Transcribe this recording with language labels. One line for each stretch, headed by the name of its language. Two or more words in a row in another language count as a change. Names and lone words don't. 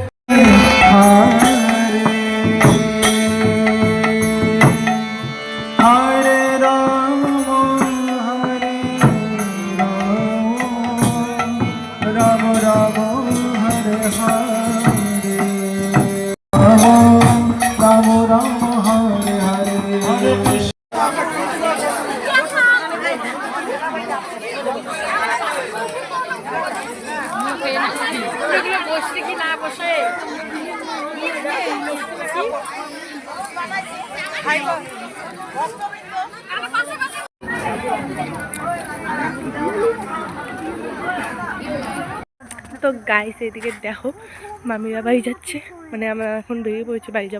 Sanskrit: हरे राम हरे राम राम राम हरे हरे राम राम हरे हरे हरे कृष्ण
Bangla: বসে কি না বসে তো গাইস এদিকে দেখো মামিরা বাড়ি যাচ্ছে, মানে আমরা এখন বেরিয়ে পড়েছি বাড়ি যাবো।